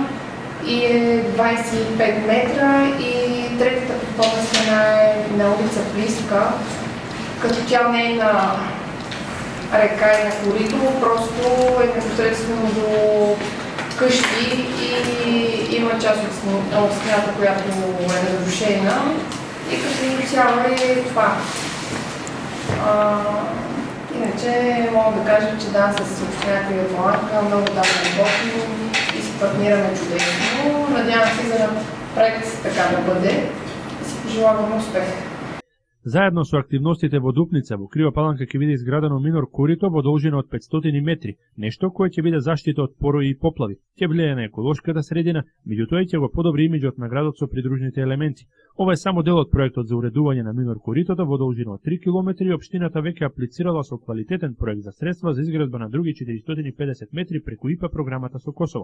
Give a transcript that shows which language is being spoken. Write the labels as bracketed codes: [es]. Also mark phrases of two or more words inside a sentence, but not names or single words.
[bg] И е 25 метра и третата подпорна стена е на улица Плиска, като тя не е на река и на корито, просто е непосредствено до къщи и има част от стената, която е разрушена и като цяло е това. Иначе мога да кажа, че да, с община Крива Паланка много давно работим и се партнираме чудесно. Надявам се за проект така да бъде и си пожелаваме успех. [mk] Заедно со активностите во Дупница, во Крива Паланка ќе биде изградено минор корито во должина од 500 метри, нешто кое ќе биде заштита од порои и поплави, ќе влијае на еколошката средина, меѓутоа ќе го подобри имиџот на градот со придружните елементи. Ова е само дел од проектот за уредување на минор коритото во должина од 3 км и општината веќе аплицирала со квалитетен проект за средства за изградба на други 450 метри преку ИПА програмата со Косово.